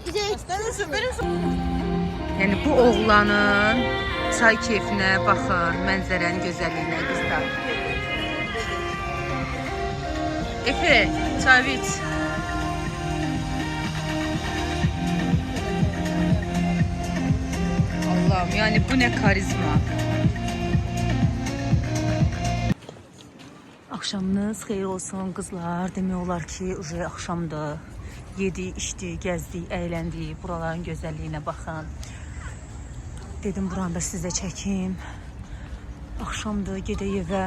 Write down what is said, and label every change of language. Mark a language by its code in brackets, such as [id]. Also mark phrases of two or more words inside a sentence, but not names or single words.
[az] Yani bu oğlanın çay keyfinə baxın, mənzərənin gözəlliyinə qızlar. Efe, çay iç. [tr] Allah'ım yani bu ne karizma. [az] Akşamınız xeyir olsun qızlar. Demək olar ki, uje axşamdır. Yedi, içdi, gəzdik, əyləndik. Buraların gözəlliyinə baxın. Dedim buranı da sizə çəkim. Axşamdır, gedək evə.